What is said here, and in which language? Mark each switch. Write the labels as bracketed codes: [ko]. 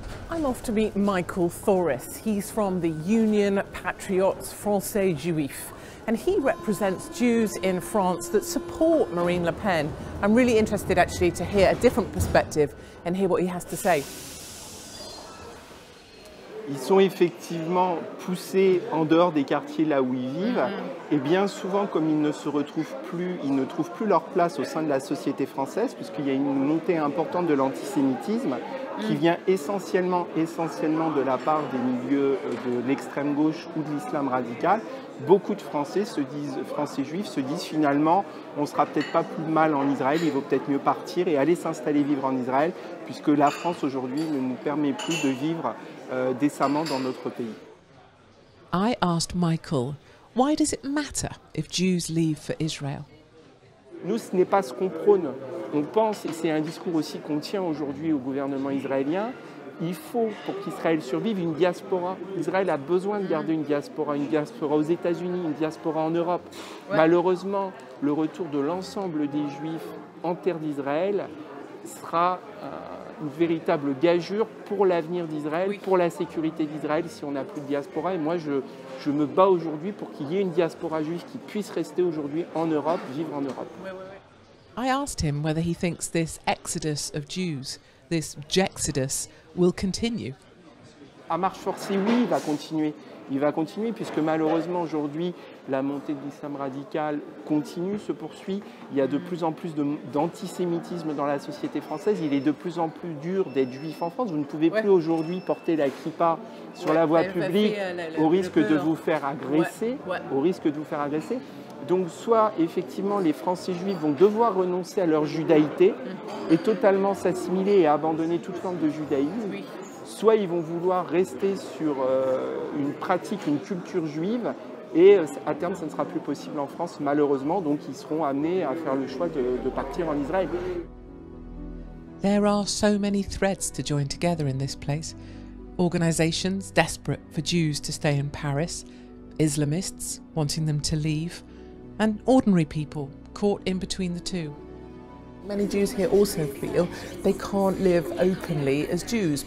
[en] I'm off to meet Michael Thoris. He's from the Union Patriotes Français Juifs, and he represents Jews in France that support Marine Le Pen. I'm really interested actually to hear a different perspective and hear what he has to say. [fr] Ils sont effectivement poussés en dehors des quartiers là où ils vivent, et bien souvent, comme ils ne se retrouvent plus, ils ne trouvent plus leur place au sein de la société française, puisqu'il y a une montée importante de l'antisémitisme, qui vient essentiellement de la part des milieux de l'extrême gauche ou de l'islam radical, beaucoup de Français juifs se disent finalement on sera peut-être pas plus mal en Israël, il vaut peut-être mieux partir et aller s'installer vivre en Israël, puisque la France aujourd'hui ne nous permet plus de vivre décemment dans notre pays. [en] I asked Michael, why does it matter if Jews leave for Israel? [fr] Nous, ce n'est pas ce qu'on prône. On pense, et c'est un discours aussi qu'on tient aujourd'hui au gouvernement israélien, il faut, pour qu'Israël survive, une diaspora. Israël a besoin de garder une diaspora aux États-Unis, une diaspora en Europe. Ouais. Malheureusement, le retour de l'ensemble des Juifs en terre d'Israël sera une véritable gageure pour l'avenir d'Israël, oui, pour la sécurité d'Israël si on n'a plus de diaspora. Et moi, je me bats aujourd'hui pour qu'il y ait une diaspora juive qui puisse rester aujourd'hui en Europe, vivre en Europe. Ouais. [en] I asked him whether he thinks this exodus of Jews, this Jexodus, will continue. [fr] À marche forcée, oui, il va continuer. Il va continuer puisque malheureusement aujourd'hui, la montée de l'islam radical continue, se poursuit. Il y a de plus en plus d'antisémitisme dans la société française. Il est de plus en plus dur d'être juif en France. Vous ne pouvez plus aujourd'hui porter la kippa sur la voie publique au risque de vous faire agresser. Au risque de vous faire agresser. Donc soit effectivement les Français juifs vont devoir renoncer à leur judaïté et totalement s'assimiler et abandonner toute forme de judaïsme, soit ils vont vouloir rester sur une pratique, une culture juive et à terme ça ne sera plus possible en France malheureusement, donc ils seront amenés à faire le choix de partir en Israël. [en] There are so many threads to join together in this place. Organisations desperate for Jews to stay in Paris, Islamists wanting them to leave, and ordinary people caught in between the two. Many Jews here also feel they can't live openly as Jews.